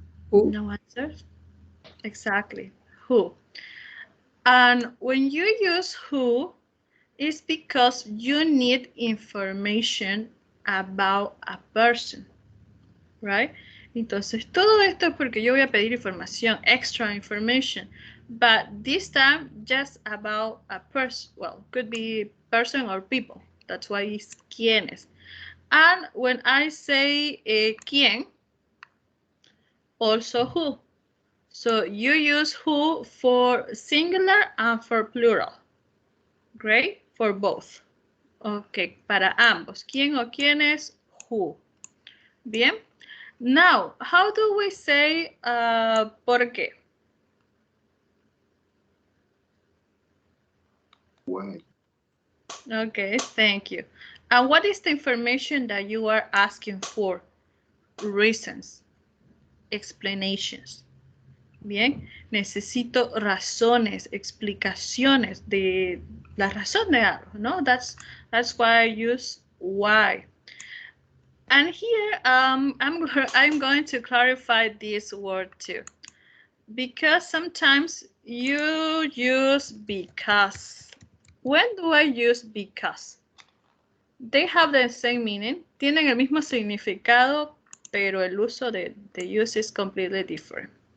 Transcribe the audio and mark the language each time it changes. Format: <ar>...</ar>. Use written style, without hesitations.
<en>Who? No answers? Exactly. Who? And when you use who, it's because you need information about a person, right?</en> <es>Entonces, todo esto es porque yo voy a pedir información,</es> <en>extra information. But this time, just about a person. Well, could be person or people. That's why it's quiénes. And when I say quién, also who. So you use who for singular and for plural. Great, for both. Ok,</en> <es>para ambos. ¿Quién o quiénes?</es> <en>Who. Bien. Now, how do we say por qué? Why? Okay, thank you. And what is the information that you are asking for? Reasons, explanations.</en> <es>Bien, necesito razones, explicaciones de la razón de algo, ¿no?</es> <en>That's why I use why. And here I'm going to clarify this word too, because sometimes you use because. When do I use because? They have the same meaning,</en> <es>tienen el mismo significado, pero el uso de</es> <en>use is completely different.</en>